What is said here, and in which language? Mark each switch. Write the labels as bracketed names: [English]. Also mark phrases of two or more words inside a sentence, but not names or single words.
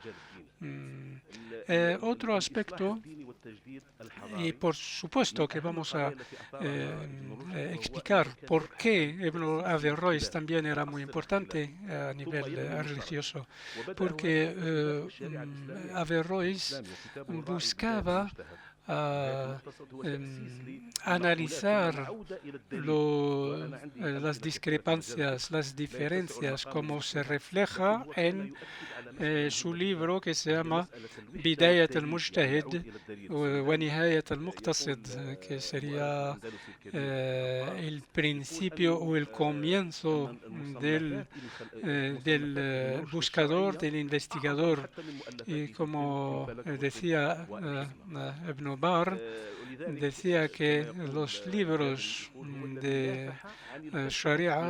[Spanish] Otro aspecto, y por supuesto que vamos a explicar por qué Ibn Averroes también era muy importante a nivel religioso, porque Averroes buscaba analizar las discrepancias, las diferencias, como se refleja en su libro que se llama Bidayat al-Mujtahid wa Nihayat al-Muqtasid, que sería el principio o el comienzo del buscador, del investigador. Y como decía Ibn Bar, decía que los libros de Sharia